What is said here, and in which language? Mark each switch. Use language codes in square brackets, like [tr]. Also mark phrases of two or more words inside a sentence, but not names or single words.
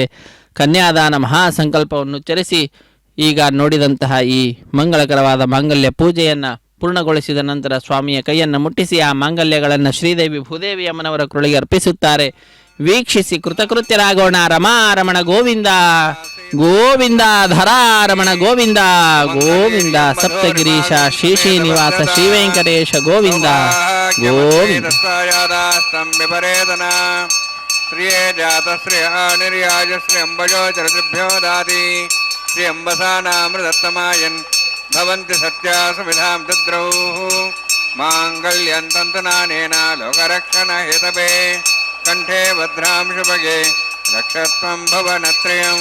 [kn] ಕನ್ಯಾದಾನ ಮಹಾಸಂಕಲ್ಪವನ್ನು ಉಚ್ಚರಿಸಿ ಈಗ ನೋಡಿದಂತಹ ಈ ಮಂಗಳಕರವಾದ ಮಾಂಗಲ್ಯ ಪೂಜೆಯನ್ನು ಪೂರ್ಣಗೊಳಿಸಿದ ನಂತರ ಸ್ವಾಮಿಯ ಕೈಯನ್ನು ಮುಟ್ಟಿಸಿ ಆ ಮಾಂಗಲ್ಯಗಳನ್ನು ಶ್ರೀದೇವಿ ಭೂದೇವಿ ಅಮ್ಮನವರ ಕೃಳಿಗೆ ಅರ್ಪಿಸುತ್ತಾರೆ. ವೀಕ್ಷಿಸಿ ಕೃತಕೃತ್ಯರಾಗೋಣ. ರಮಾರಮಣ ಗೋವಿಂದ ಗೋವಿಂದ, ಧರಾರಮಣ ಗೋವಿಂದ ಗೋವಿಂದ, ಸಪ್ತಗಿರೀಶ ಶ್ರೀ ನಿವಾಸ ಶ್ರೀ ವೆಂಕಟೇಶ ಗೋವಿಂದ ಗೋವಿಂದ. [sa] ಶ್ರೀಯೇ ಜಾತ ಶ್ರೀ ನಿರ್ಯಾಜ ಶ್ರೀ ಅಂಬಜೋ ಚರದಿಭ್ಯೋ ದಾತಿ ಶ್ರೀ ಅಂಬಸಾನಾಮೃತತ್ತಮಾಯನ್ ಭವಂತಿ ಸತ್ಯಾಸು ವಿಧಾಂ ತದ್ರೌ ಮಾಂಗಲ್ಯಂ ತಂತುನಾನೇನ ಲೋಕರಕ್ಷಣ ಹೇತವೇ ಕಂಠೆ ಭದ್ರಾಂ ಶುಭಗೆ ರಕ್ಷತ್ವಂ ಭವನತ್ರಯಂ.